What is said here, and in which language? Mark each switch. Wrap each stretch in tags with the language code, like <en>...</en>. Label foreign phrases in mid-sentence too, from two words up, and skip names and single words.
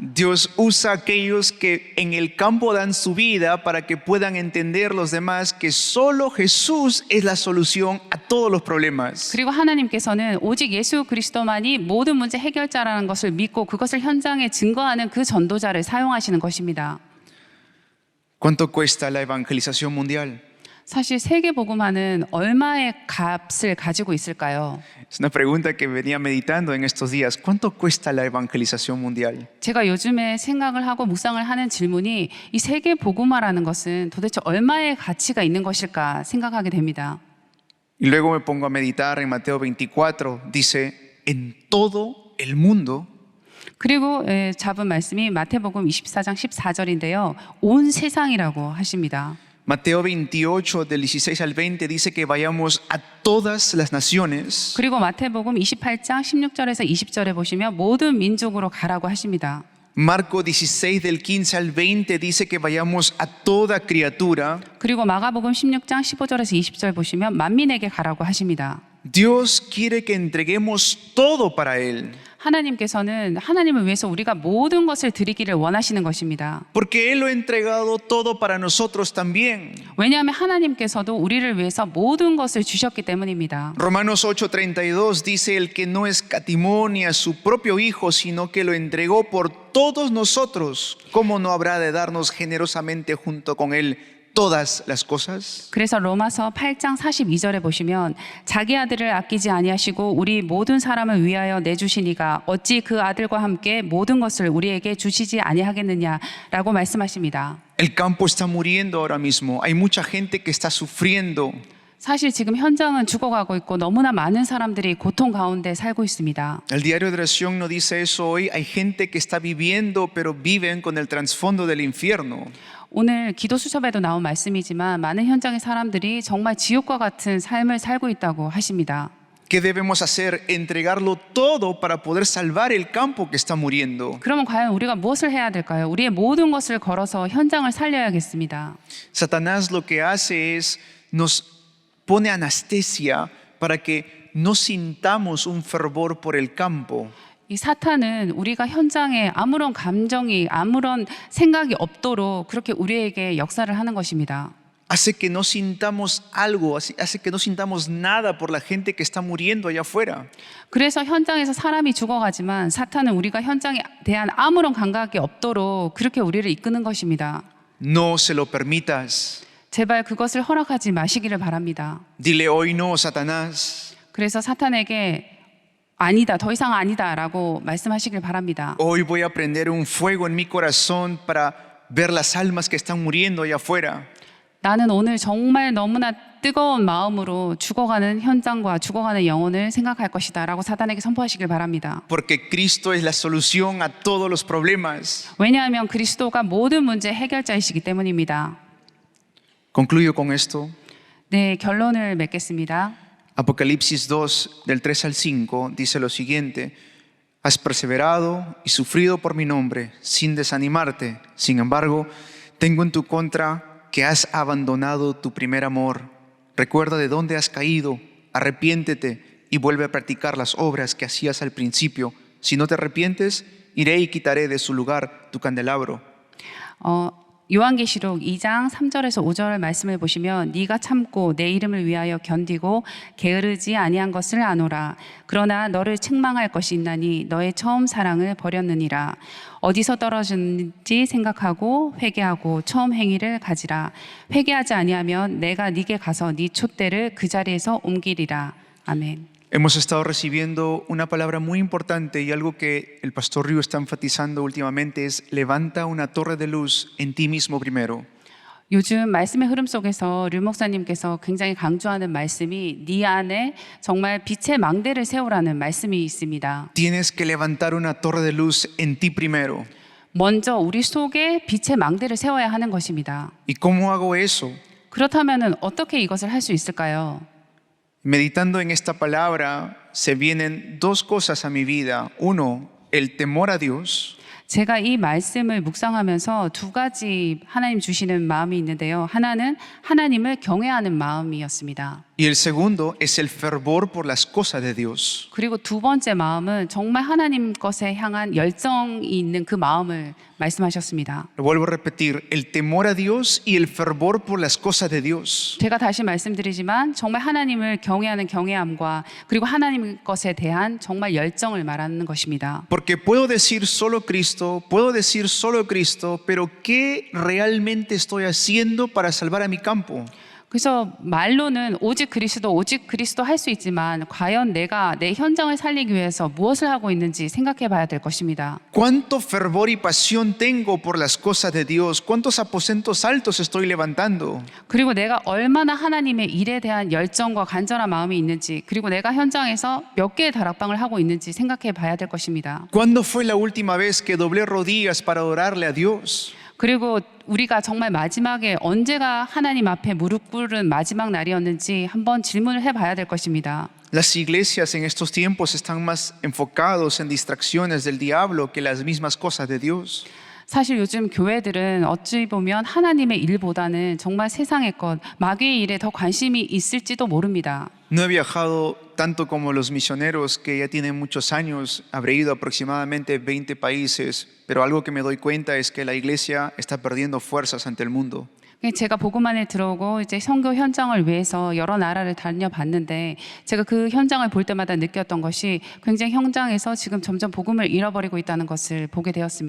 <es>Dios usa a aquellos que en el campo dan su vida para que puedan entender los demás que solo Jesús es la solución a todos los problemas.</es> <ko>그리고 하나님께서는 오직 예수 그리스도만이 모든 문제 해결자라는 것을 믿고 그것을 현장에 증거하는 그 전도자를 사용하시는 것입니다.</ko> <es>¿Cuánto cuesta la evangelización mundial?</es> <ko>사실 세계 복음화는 얼마의 값을 가지고 있을까요?</ko> <es>Es una pregunta que venía meditando en estos días. ¿Cuánto cuesta la evangelización mundial?</es> <ko>제가 요즘에 생각을 하고 묵상을 하는 질문이 이 세계 복음화라는 것은 도대체 얼마의 가치가 있는 것일까 생각하게 됩니다.</ko> <es>Y luego me pongo a meditar en Mateo 24. Dice, en todo el mundo.</es> <ko>그리고 잡은 말씀이 마태복음 24장 14절인데요. 온 세상이라고 하십니다.</ko> <es>Mateo 28 del 16 al 20 dice que vayamos a todas las naciones.</es> <ko>그리고 마태복음 28장 16절에서 20절에 보시면 모든 민족으로 가라고 하십니다.</ko> <es>Marco 16 del 15 al 20 dice que vayamos a toda criatura.</es> <ko>그리고 마가복음 16장 15절에서 20절 보시면 만민에게 가라고 하십니다.</ko> <es>Dios quiere que entreguemos todo para Él.</es> <ko>하나님께서는 하나님을 위해서 우리가 모든 것을 드리기를 원하시는 것입니다.</ko> <es>Porque Él lo ha entregado todo para nosotros también.</es> <ko>왜냐하면 하나님께서도 우리를 위해서 모든 것을 주셨기 때문입니다.</ko> <es>Romanos 8:32 dice, el que no escatimó ni a su propio Hijo, sino que lo entregó por todos nosotros, ¿cómo no habrá de darnos generosamente junto con Él todas las cosas?</es> <ko>그래서 로마서 8장 42절에 보시면 자기 아들을 아끼지 아니하시고 우리 모든 사람을 위하여 내주시니가 어찌 그 아들과 함께 모든 것을 우리에게 주시지 아니하겠느냐라고 말씀하십니다.</ko> <es>El campo está muriendo ahora mismo. Hay mucha gente que está sufriendo.</es> <ko>사실 지금 현장은 죽어가고 있고 너무나 많은 사람들이 고통 가운데 살고 있습니다.</ko> <es>El diario de oración no dice eso hoy. Hay gente que está viviendo, pero viven con el trasfondo del infierno.</es> <ko>오늘 기도 수첩에도 나온 말씀이지만 많은 현장의 사람들이 정말 지옥과 같은 삶을 살고 있다고 하십니다.</ko> <es>¿Qué debemos hacer? Entregarlo todo para poder salvar el campo que está muriendo.</es> <ko>그러면 과연 우리가 무엇을 해야 될까요? 우리의 모든 것을 걸어서 현장을 살려야겠습니다.</ko> <es>Satanás lo que hace es nos pone anestesia para que no sintamos un fervor por el campo.</es> <ko>이 사탄은 우리가 현장에 아무런 감정이 아무런 생각이 없도록 그렇게 우리에게 역사를 하는 것입니다.</ko> <es>Hace que no sintamos algo, hace que no sintamos nada por la gente que está muriendo allá afuera.</es> <ko>그래서 현장에서 사람이 죽어가지만 사탄은 우리가 현장에 대한 아무런 감각이 없도록 그렇게 우리를 이끄는 것입니다.</ko> <es>No se lo permitas.</es> <ko>제발 그것을 허락하지 마시기를 바랍니다.</ko> <es>Dile hoy no, Satanás.</es> <ko>그래서 사탄에게 아니다, 더 이상 아니다라고 말씀하시길 바랍니다.</ko> <es>Hoy voy a prender un fuego en mi corazón para ver las almas que están muriendo allá afuera.</es> <ko>나는 오늘 정말 너무나 뜨거운 마음으로 죽어가는 현장과 죽어가는 영혼을 생각할 것이다 라고 사탄에게 선포하시길 바랍니다.</ko> <es>Porque Cristo es la solución a todos los problemas.</es> <ko>왜냐하면 그리스도가 모든 문제 해결자이시기 때문입니다.</ko> <es>Concluyo con esto.</es> <ko>네, 결론을 맺겠습니다.</ko> <es>Apocalipsis 2, del 3 al 5, dice lo siguiente: Has perseverado y sufrido por mi nombre, sin desanimarte. Sin embargo, tengo en tu contra que has abandonado tu primer amor. Recuerda de dónde has caído, arrepiéntete y vuelve a practicar las obras que hacías al principio. Si no te arrepientes, iré y quitaré de su lugar tu candelabro.</es> <ko>요한계시록 2장 3절에서 5절 말씀을 보시면 네가 참고 내 이름을 위하여 견디고 게으르지 아니한 것을 아노라. 그러나 너를 책망할 것이 있나니 너의 처음 사랑을 버렸느니라. 어디서 떨어졌는지 생각하고 회개하고 처음 행위를 가지라. 회개하지 아니하면 내가 네게 가서 네 촛대를 그 자리에서 옮기리라. 아멘.</ko> <es>Hemos estado recibiendo una palabra muy importante y algo que el pastor Ryu está enfatizando últimamente es: levanta una torre de luz en ti mismo primero.</es> <ko>요즘 말씀의 흐름 속에서 류 목사님께서 굉장히 강조하는 말씀이 네 안에 정말 빛의 망대를 세우라는 말씀이 있습니다.</ko> <es>Tienes que levantar una torre de luz en ti primero.</es> <ko>먼저 우리 속에 빛의 망대를 세워야 하는 것입니다.</ko> <es>¿Y cómo hago eso?</es> <ko>그렇다면 어떻게 이것을 할 수 있을까요?</ko> <es>Meditando en esta palabra se vienen dos cosas a mi vida. Uno, el temor a Dios.</es> <ko>제가 이 말씀을 묵상하면서 두 가지 하나님 주시는 마음이 있는데요. 하나는 하나님을 경외하는 마음이었습니다.</ko> <es>Y el segundo es el fervor por las cosas de Dios.</es> <ko>그리고 두 번째 마음은 정말 하나님 것에 향한 열정이 있는 그 마음을 말씀하셨습니다.</ko> <es>Lo vuelvo a repetir: el temor a Dios y el fervor por las cosas de Dios.</es> <ko>제가 다시 말씀드리지만 정말 하나님을 경외하는 경외함과 그리고 하나님 것에 대한 정말 열정을 말하는 것입니다.</ko> <es>Porque puedo decir solo Cristo, puedo decir solo Cristo, pero ¿qué realmente estoy haciendo para salvar a mi campo?</es> <ko>그래서 말로는 오직 그리스도 할 수 있지만 과연 내가 내 현장을 살리기 위해서 무엇을 하고 있는지 생각해 봐야 될 것입니다.</ko> <es>¿Cuánto fervor y pasión tengo por las cosas de Dios? ¿Cuántos aposentos altos estoy levantando?</es> <ko>그리고 내가 얼마나 하나님의 일에 대한 열정과 간절한 마음이 있는지, 그리고 내가 현장에서 몇 개의 다락방을 하고 있는지 생각해 봐야 될 것입니다.</ko> <es>¿Cuándo fue la última vez que doblé rodillas para adorarle a Dios?</es> <ko>그리고 우리가 정말 마지막에 언제가 하나님 앞에 무릎 꿇은 마지막 날이었는지 한번 질문을 해봐야 될 것입니다.</ko> <es>Las iglesias en estos tiempos están más enfocados en distracciones del diablo que las mismas cosas de Dios.</es> <ko>사실 요즘 교회들은 어찌 보면 하나님의 일보다는 정말 세상의 것, 마귀의 일에 더 관심이 있을지도 모릅니다.</ko> <es>No he viajado tanto como los misioneros que ya tienen muchos años. Habré ido a aproximadamente 20 países, pero algo que me doy cuenta es que la iglesia está perdiendo fuerzas ante el mundo.</es> <ko>제가 복음만에 들어오고 이제 선교 현장을 위해서 여러 나라를 다녀봤는데 제가 그 현장을 볼 때마다 느꼈던 것이 굉장히 현장에서 지금 점점 복음을 잃어버리고 있다는 것을 보게 되었습니다.</ko>